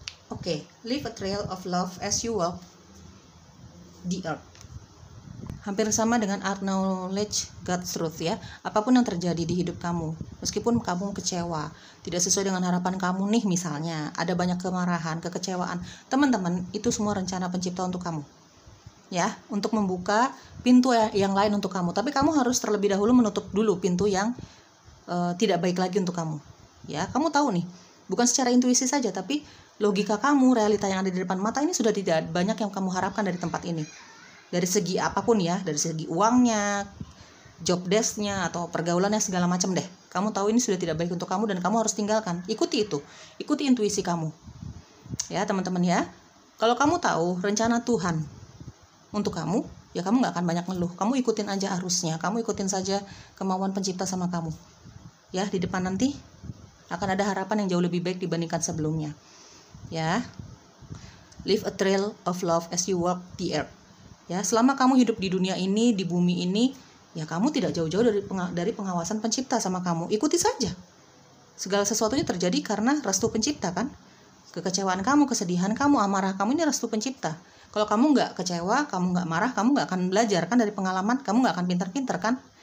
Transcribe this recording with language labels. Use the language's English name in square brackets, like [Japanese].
[English] Oke, leave a trail of love as you walk the earth. [Indonesian] Hampir sama dengan [English] acknowledge God's truth [Indonesian] ya. Apapun yang terjadi di hidup kamu, meskipun kamu kecewa, tidak sesuai dengan harapan kamu nih misalnya, ada banyak kemarahan, kekecewaan, teman-teman, itu semua rencana pencipta untuk kamu. Ya, untuk membuka pintu yang lain untuk kamu. Tapi kamu harus terlebih dahulu menutup dulu pintu yang tidak baik lagi untuk kamu. Ya, kamu tahu nih, bukan secara intuisi saja, tapi logika kamu, realita yang ada di depan mata ini sudah tidak banyak yang kamu harapkan dari tempat ini. Dari segi apapun ya, dari segi uangnya, job desk-nya, atau pergaulannya, segala macam deh. Kamu tahu ini sudah tidak baik untuk kamu dan kamu harus tinggalkan. Ikuti itu, ikuti intuisi kamu. Ya teman-teman ya, kalau kamu tahu rencana Tuhan untuk kamu, ya kamu gak akan banyak ngeluh. Kamu ikutin aja arusnya, kamu ikutin saja kemauan pencipta sama kamu. Ya, di depan nanti akan ada harapan yang jauh lebih baik dibandingkan sebelumnya. [English] Ya, leave a trail of love as you walk the earth. [Indonesian] Ya, selama kamu hidup di dunia ini, di bumi ini, ya kamu tidak jauh-jauh dari pengawasan pencipta sama kamu. Ikuti saja. Segala sesuatunya terjadi karena restu pencipta kan. Kekecewaan kamu, kesedihan kamu, amarah kamu ini restu pencipta. Kalau kamu nggak kecewa, kamu nggak marah, kamu nggak akan belajar kan dari pengalaman, kamu nggak akan pintar-pintar kan.